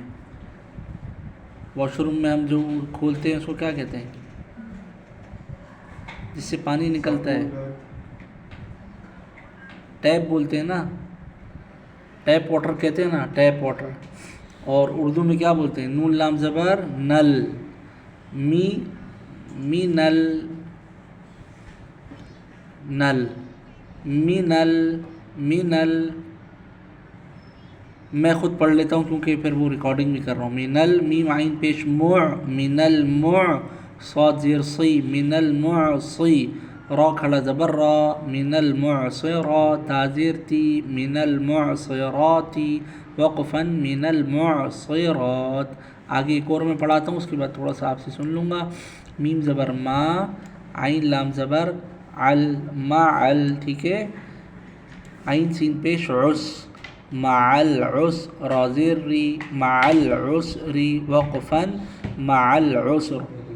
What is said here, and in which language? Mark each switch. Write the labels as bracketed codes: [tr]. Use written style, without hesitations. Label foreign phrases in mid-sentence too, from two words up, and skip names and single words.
[ur] واش روم میں ہم جو کھولتے ہیں اس کو کیا کہتے ہیں جس سے پانی نکلتا ہے؟ ٹیپ بولتے ہیں نا. [en] tap water [ur] کہتے ہیں نا، [en] tap water. [ur] اور اردو میں کیا بولتے ہیں؟ نون لام زبر نل. [ar] می نل. نل. می نل. می نل. [ur] میں خود پڑھ لیتا ہوں کیونکہ پھر وہ ریکارڈنگ بھی کر رہا ہوں. [ar] من المیم [ur] عین پیش مع. [ar] من المع. [ur] صاد زیر صی. [ar] من المعصی. [ur] را کھڑا زبر را. [ar] من المعصرات. [ur] تا زیر تی. [ar] من المعصرات. وقفاً. من المعصرات. [ur] آگے ایک اور میں پڑھاتا ہوں، اس کے بعد تھوڑا سا آپ سے سن لوں گا. میم زبر ما. عین لام زبر عل. معل. ٹھیک ہے. عین سین پیش عس. [ar] مع العسر. [ur] را زیر ری. [ar] مع العسر. وقفاً. مع العسر.